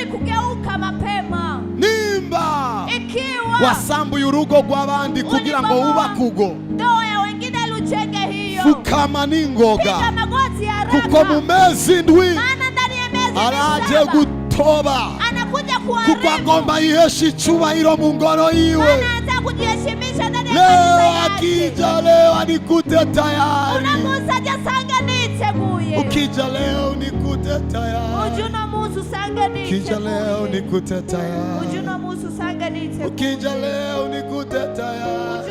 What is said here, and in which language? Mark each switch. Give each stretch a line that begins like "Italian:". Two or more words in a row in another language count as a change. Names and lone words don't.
Rundi: Nimba wasambuye urugo rw'abandi kugira ngo wubake ugo, fukama n'ingoga, kuko mu mezi ndwi araje gutoba, kuko agomba yihesha icubahiro mu ngoro yiwe.
Swahili: Leo akija, leo anikute tayari. Ukija leo nikute tayari. Ukija leo nikute tayari. Ukija leo nikute tayari.